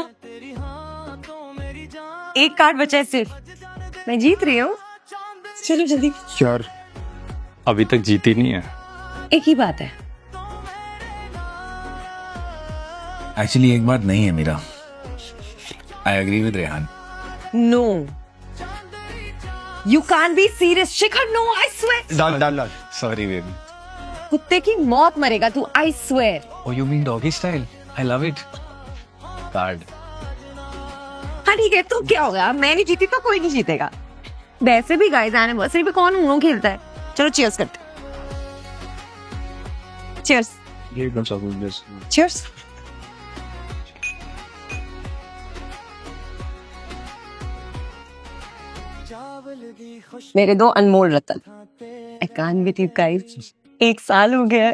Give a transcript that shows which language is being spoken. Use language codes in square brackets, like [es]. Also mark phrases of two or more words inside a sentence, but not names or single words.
[hi] तेरी हाँ तो मेरी जान। एक कार्ड बचा है सिर्फ। मैं जीत रही हूँ। चलो जल्दी। यार, अभी तक जीती नहीं है। एक ही बात है। एक्चुअली एक बात नहीं है मीरा। [en] I agree with रेहान। No. You can't be serious. Shikhar, no, I swear. [hi] डाल [en] Sorry, baby. [hi] कुत्ते की मौत मरेगा तू, [en] I swear. Oh, you mean doggy style? I love it. Card. [hi] हाँ ठीक है, तो क्या होगा, मैं नहीं जीती तो कोई नहीं जीतेगा। वैसे भी [en] guys anniversary [hi] पे कौन उनो खेलता है। चलो चीयर्स करते। [en] cheers cheers. [hi] मेरे दो अनमोल रतन, [en] I can't believe guys, [hi] 1 साल हो गया है।